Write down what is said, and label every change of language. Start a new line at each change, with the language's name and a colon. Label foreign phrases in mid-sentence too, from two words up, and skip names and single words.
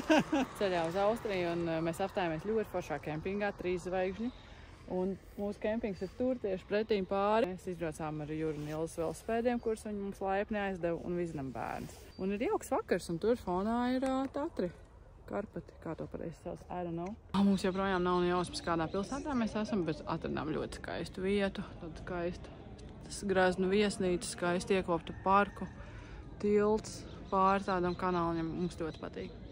Latvian: Ceļā uz Austriju un mēs apstājāmies ļoti foršā kempingā, 3 zvaigžņi. Un mūsu kempings ir tur tieši pretīm pāri. Mēs izbraucām ar Jūru un Ielas velospēdiem, kurus viņi mums laipni aizdeva un vizinam bērnus. Un ir jauks vakars un tur fonā ir Tatri. Karpati, kā to pareizi sauc,
English: I don't know.
Latvian: Mums joprojām nav jausmas, kādā pilsētā mēs esam, bet atradām ļoti skaistu vietu. Tad skaistu greznu viesnīcu, skaisti iekoptu parku, tilts pāri tādam kanālim. Mums ļoti patīk.